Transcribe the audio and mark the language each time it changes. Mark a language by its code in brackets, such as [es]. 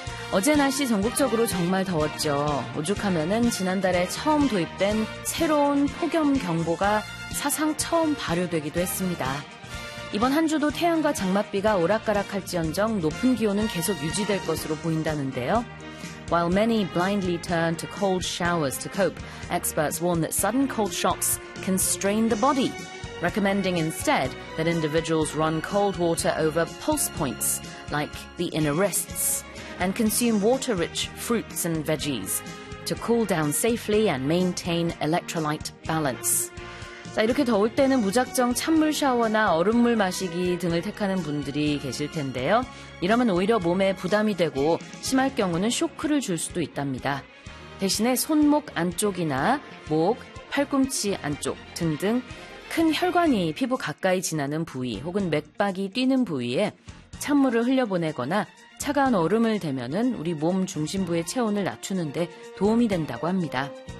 [ko] 어제 날씨 전국적으로 정말 더웠죠. 오죽하면은 지난달에 처음 도입된 새로운 폭염 경보가 사상 처음 발효되기도 했습니다. 이번 한 주도 태양과 장맛비가 오락가락할지언정 높은 기온은 계속 유지될 것으로 보인다는데요. [en] While many blindly turn to cold showers to cope, experts warn that sudden cold shocks can strain the body, recommending instead that individuals run cold water over pulse points, like the inner wrists, and consume water-rich fruits and veggies to cool down safely and maintain electrolyte balance. [ko] 자, 이렇게 더울 때는 무작정 찬물 샤워나 얼음물 마시기 등을 택하는 분들이 계실 텐데요. 이러면 오히려 몸에 부담이 되고 심할 경우는 쇼크를 줄 수도 있답니다. 대신에 손목 안쪽이나 목, 팔꿈치 안쪽 등등 큰 혈관이 피부 가까이 지나는 부위 혹은 맥박이 뛰는 부위에 찬물을 흘려보내거나 차가운 얼음을 대면은 우리 몸 중심부의 체온을 낮추는데 도움이 된다고 합니다.